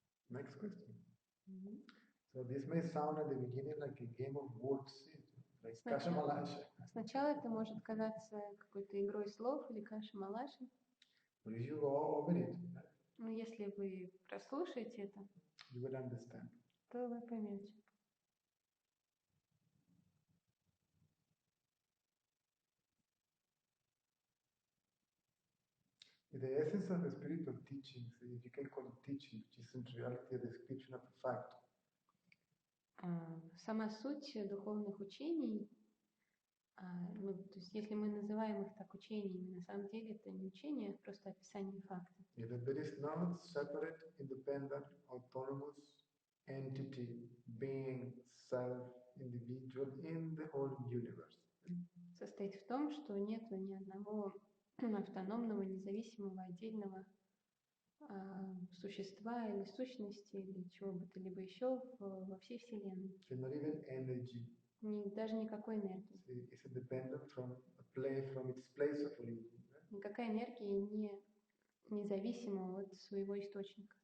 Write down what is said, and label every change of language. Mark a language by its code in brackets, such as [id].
[en] Next question. So this may sound at the beginning like a game of words, like каша-малаша. [ru] Сначала это может казаться какой-то игрой слов или каша-малаши. [en] But if you go over it, [ru] Но если вы прослушаете это, [en] you will understand. [ru] то вы поймете. [en] The essence of the spiritual teachings, if you can call it teaching, which is in reality a description of a fact, [ru] Сама суть духовных учений, то есть если мы называем их так учениями, на самом деле это не учение, а просто описание факта. [en] that there is no separate, independent, autonomous entity, being, self, individual in the whole universe. [ru] Состоит в том, что нет ни одного автономного, независимого, отдельного существа или сущности или чего бы то либо еще во всей Вселенной. [en] So not even energy. [ru] Даже никакой энергии. [en] It's independent from its place of origin. Right? [ru] Никакая энергия независима от своего источника.